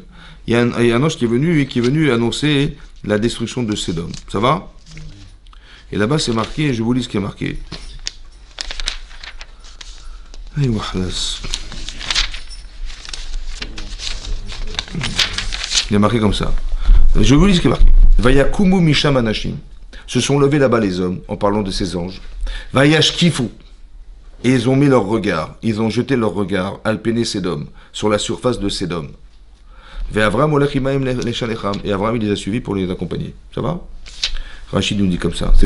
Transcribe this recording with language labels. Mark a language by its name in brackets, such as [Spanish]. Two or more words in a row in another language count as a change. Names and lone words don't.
[French] Il y a un ange qui est venu annoncer la destruction de Sédom. Ça va? Et là-bas, c'est marqué, et je vous lis ce qui est marqué. Il est marqué comme ça. Je vous lis ce qui est marqué. [Hebrew] ויקומו משם אנשים. [French] Se sont levés là-bas les hommes, en parlant de ces anges. Vayashkifu. Et ils ont mis leur regard, ils ont jeté leur regard, alpéné Sédom, sur la surface de Sédom. Et Abraham, il les a suivis pour les accompagner. Ça va? Rachid nous dit comme ça.